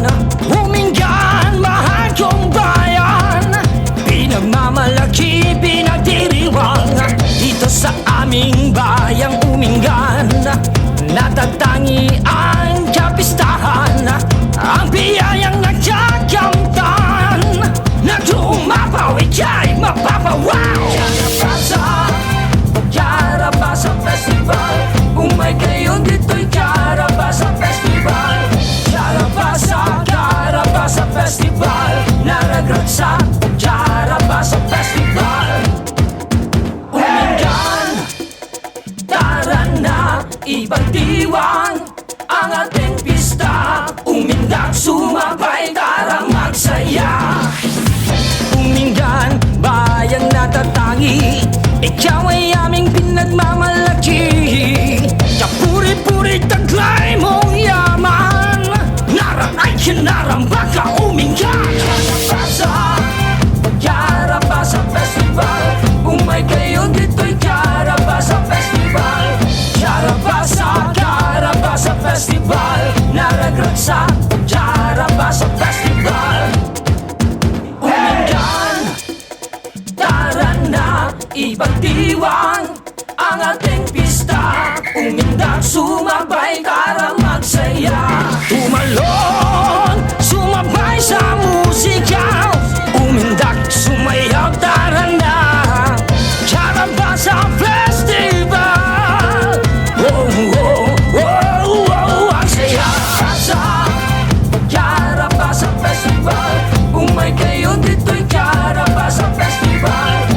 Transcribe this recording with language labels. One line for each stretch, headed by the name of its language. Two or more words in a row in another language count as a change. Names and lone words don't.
Filipino: Umingan, mahal kong bayan, pinagmamalaki, pinagdiriwang. Dito sa aming bayang Umingan, natatangi ang kapistahan, ang biyayang nagkakamtan, na tumapaw ika'y mapapawaw. Karabasa Festival,
Iloko: umay kayo
Filipino: dito'y Karabasa Festival. Karabasa Festival,
Iloko: naragrat sa
Filipino: Karabasa Festival. Umingan, tara na, ipagdiwang ang ating pista. Umindak, sumabay, tara magsaya. Umingan, bayang natatangi, ikaw ay aming pinagmamalaki. Kapuri-puri taglay mong yaman, naranay kinaramba ka Umingan. Karabasa Festival,
Iloko: umay kayo
Filipino: dito'y Karabasa Festival. Karabasa Festival,
Iloko: naragrat sa
Filipino: Karabasa Festival. Umingan, tara na, ipagdiwang ang ating pista. Umindak, sumabay, tara magsaya. Tumalon, sumabay sa musika. Umindak, sumayaw, tara na. Karabasa Festival, oh, oh, oh, oh, ang saya. Karabasa Festival,
Iloko: umay kayo
Filipino: dito'y Karabasa Festival.